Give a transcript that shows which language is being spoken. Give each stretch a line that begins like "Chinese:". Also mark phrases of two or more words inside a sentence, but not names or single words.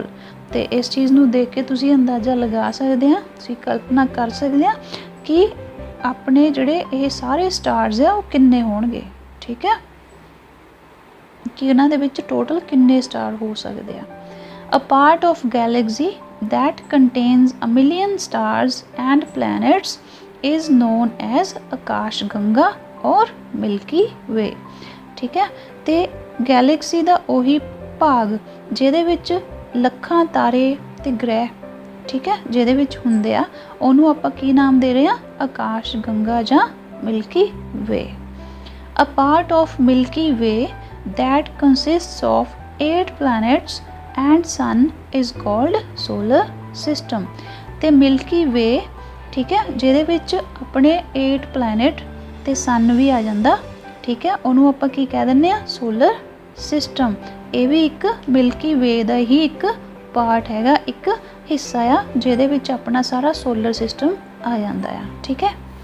Punjabi: ਅਤੇ ਇਸ ਚੀਜ਼ ਨੂੰ ਦੇਖ ਕੇ ਤੁਸੀਂ ਅੰਦਾਜ਼ਾ ਲਗਾ ਸਕਦੇ ਹਾਂ, ਤੁਸੀਂ ਕਲਪਨਾ ਕਰ ਸਕਦੇ ਹਾਂ ਕਿ ਆਪਣੇ ਜਿਹੜੇ ਇਹ ਸਾਰੇ ਸਟਾਰਸ ਆ ਉਹ ਕਿੰਨੇ ਹੋਣਗੇ, ਠੀਕ ਹੈ, ਕਿ ਉਹਨਾਂ ਦੇ ਵਿੱਚ ਟੋਟਲ ਕਿੰਨੇ ਸਟਾਰ ਹੋ ਸਕਦੇ ਆ।
English: A part of galaxy that contains a million stars and planets is known as ਆਕਾਸ਼ ਗੰਗਾ ਔਰ ਮਿਲਕੀ ਵੇ,
Punjabi: ਠੀਕ ਹੈ। ਅਤੇ ਗੈਲੈਕਸੀ ਦਾ ਉਹੀ ਭਾਗ ਜਿਹਦੇ ਵਿੱਚ ਲੱਖਾਂ ਤਾਰੇ ਅਤੇ ਗ੍ਰਹਿ, ਠੀਕ ਹੈ, ਜਿਹਦੇ ਵਿੱਚ ਹੁੰਦੇ ਆ, ਉਹਨੂੰ ਆਪਾਂ ਕੀ ਨਾਮ ਦੇ ਰਹੇ ਹਾਂ? ਆਕਾਸ਼ ਗੰਗਾ ਜਾਂ ਮਿਲਕੀ ਵੇ।
English: A part of Milky Way that consists of 8 planets and sun is called solar सिस्टम।
Punjabi: ਤਾਂ ਮਿਲਕੀ ਵੇ ਠੀਕ ਹੈ ਜਿਹਦੇ ਵਿੱਚ ਆਪਣੇ 8 ਪਲੈਨੇਟ ਤੇ ਸਨ ਵੀ ਆ ਜਾਂਦਾ ਠੀਕ ਹੈ, ਉਹਨੂੰ ਆਪਾਂ ਕੀ ਕਹਿ ਦਿੰਦੇ ਆ
English: solar system.
Punjabi: ਇਹ ਵੀ ਇੱਕ ਮਿਲਕੀ ਵੇ ਦਾ ਹੀ ਇੱਕ ਪਾਰਟ ਹੈਗਾ, ਇੱਕ ਹਿੱਸਾ ਆ ਜਿਹਦੇ ਵਿੱਚ ਆਪਣਾ ਸਾਰਾ
English: solar system
Punjabi: ਆ ਜਾਂਦਾ ਆ ਠੀਕ ਹੈ।